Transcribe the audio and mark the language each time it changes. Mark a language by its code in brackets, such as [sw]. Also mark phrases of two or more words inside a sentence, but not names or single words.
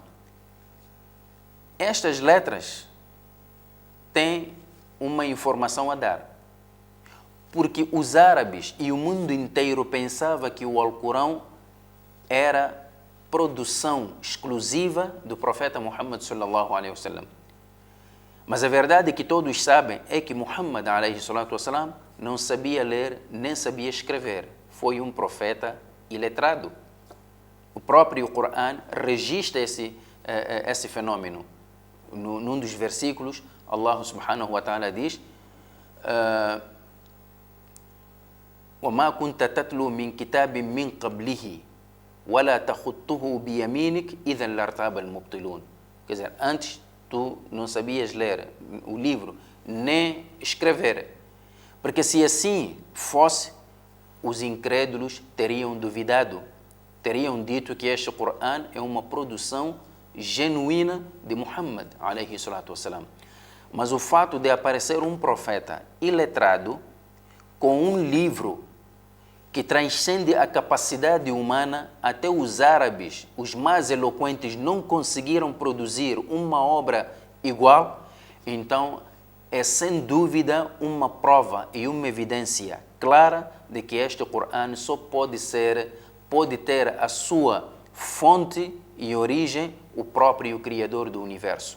[pt] Estas letras têm uma informação a dar. Porque os árabes e o mundo inteiro pensavam que o Alcorão era produção exclusiva do profeta Muhammad [ar] صلى الله عليه وسلم. [pt] Mas a verdade que todos sabem é que Muhammad [ar] عليه الصلاة والسلام [pt] não sabia ler nem sabia escrever. Foi um profeta iletrado. O próprio Corão registra esse fenômeno. Num dos versículos, [ar] الله سبحانه وتعالى diz: وَمَا كُنْتَ تَتْلُو مِنْ كِتَابٍ مِنْ قَبْلِهِ وَلَا تَخُطُّهُ بِيَمِينِكَ إِذًا لَارْتَابَ الْمُبْطِلُونَ. [pt] Quer dizer, antes tu não sabias ler o livro, nem escrever. Porque se assim fosse, os incrédulos teriam duvidado, teriam dito que este Corão é uma produção genuína de Muhammad [ar] عليه الصلاة والسلام. [pt] Mas o fato de aparecer um profeta iletrado com um livro que transcende a capacidade humana, até os árabes, os mais eloquentes, não conseguiram produzir uma obra igual, então é sem dúvida uma prova e uma evidência clara de que este Corão só pode ter a sua fonte e origem o próprio Criador do Universo.